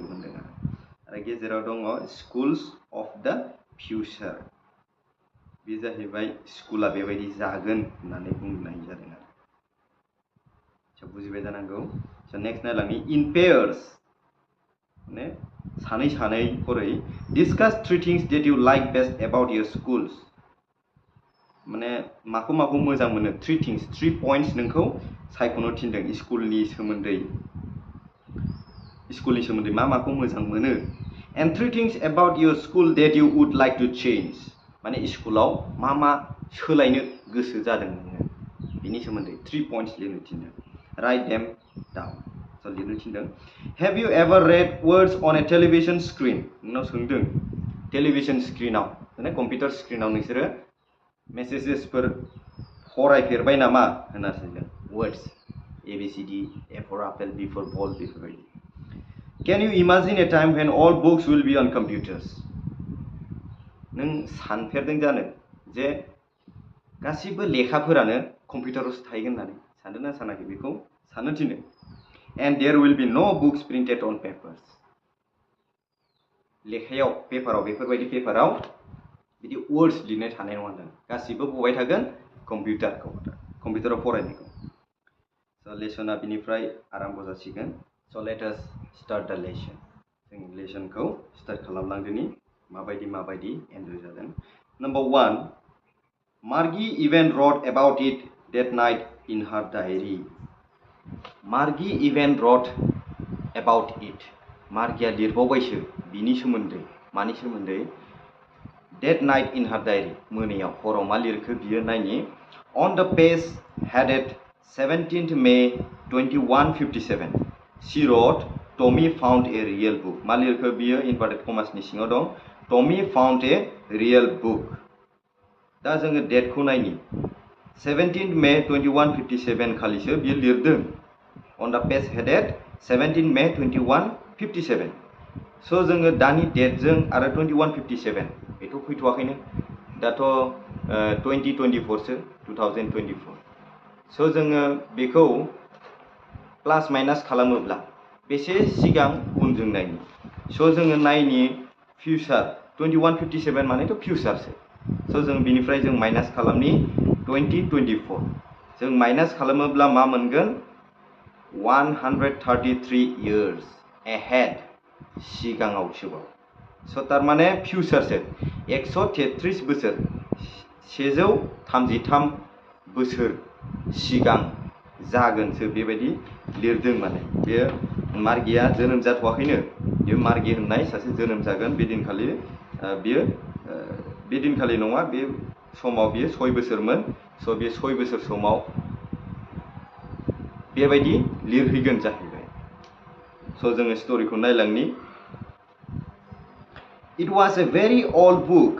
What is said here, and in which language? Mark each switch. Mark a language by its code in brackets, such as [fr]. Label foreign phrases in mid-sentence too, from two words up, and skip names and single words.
[brx] होनदों आरो गेजेराव दङ [en] schools of the future [brx] बे जाहैबाय स्कुला बेबायदि जागोन होननानै बुंनाय जादों आरो स' बुजिबाय जानांगौ स' नेक्स्ट नायलांनि [en] in pairs [brx] माने सानै खरै [en] discuss three things that you like best about your schools [brx] माने माखौ मोजां मोनो [en] three points [brx] नोंखौ सायख'नो थिनदों स्कुलनि सोमोन्दै माखौ मोजां मोनो [en] and three things about your school that you would like to change [brx] माने स्कुलाव मा सोलायनो गोसो जादों नोङो बिनि सोमोन्दै [en] three points [brx] लिरनो थिनदों [en] write them down [brx] स' लिरनो थिनदों [en] have you ever read words on a television screen [brx] नोंनाव सोंदों टेलिभिजन स्क्रीनाव माने कम्पिउटार स्क्रीनाव नोंसोरो मेसेजेसफोर फरायफेरबाय नामा होनना सोंदों वर्ड्स ABCD [en] A for apple B for ball [brx] बेफोरबायदि [en] Can you imagine a time when all books will be on computers [brx] नों सानफेरदों जानो जे गासिबो लेखाफोरानो कम्पिउटारावसो थाहैगोन होननानै सानदोंना सानाखै बेखौ साननो थिनदों [en] and there will be no books printed on papers [brx] लेखायाव पेपाराव बेफोरबायदि पेपाराव बिदि वर्ड्स लिरनाय थानाय नङा होनदों गासिबो बबाय थागोन कम्पिउटाराव फरायनायखौ स' लेसना बिनिफ्राय आराम्भ जासिगोन स' [en] let us start the lesson [brx] जों लेसनखौ स्टार्ट खालामलांदोनि माबायदि [en] एन्जय जादों number 1 Margie even wrote about it that night in her diary Margie even wrote about it [brx] मार्गिया लिरबावबायसो बिनि सोमोन्दै मानि सोमोन्दै [en] That night in her diary [brx] मोनायाव हराव मा लिरखो बियो नायनि [en] on the page headed 17th May 2157 she wrote Tommy found a real book [brx] मा लिरखो बियो [en] inverted [brx] commas नि सिङाव दं [en] Tommy found a real book [brx] दा जोङो डेटखौ नायनि 17th May 2157 खालिसो बियो लिरदों [en] on the page headed 17th May 2157 [brx] स' जोङो दानि डेटजों आरो 2157 बेथ' फैथ'वाखैनो दाथ' 2024 सो 2024 स' जोङो बेखौ [en] plus minus [brx] खालामोब्ला बेसे सिगां उनजों नायनि स' जोङो नायनि फिउचार 2157 मानेथ' फिउचारसो स' जों बिनिफ्राय जों माइनास खालामनि 2024 जों माइनास खालामोब्ला मा मोनगोन [en] 133 years ahead [brx] सिगाङावसोबाव स' थारमाने फिउचारसो 133 बोसोर 133 बोसोर सिगां जागोनसो बेबायदि लिरदों माने बे मार्गिया जोनोम जाथ'वाखैनो बे मार्गि होननाय सासे जोनोम जागोन बेदिनखालि बियो बेदिनखालि नङा बे समाव बियो 6 बोसोरमोन स' बे 6 बोसोर समाव बेबायदि लिरहैगोन जाहैबाय स' जोङो स्ट'रिखौ नायलांनि [en] It was a very old book.